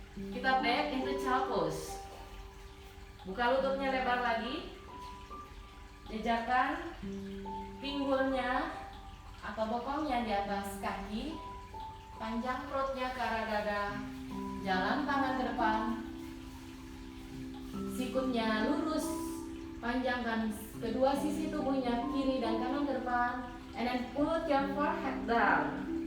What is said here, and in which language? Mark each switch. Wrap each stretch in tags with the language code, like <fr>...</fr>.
<en>Kita back into child pose.</en> <id>Buka lututnya lebar lagi. Jejakkan pinggulnya atau bokongnya di atas kaki. Panjang perutnya ke arah dada. Jalan tangan ke depan. Sikutnya lurus. Panjangkan kedua sisi tubuhnya kiri dan kanan ke depan.</id> <en>And then put your forehead down.</en>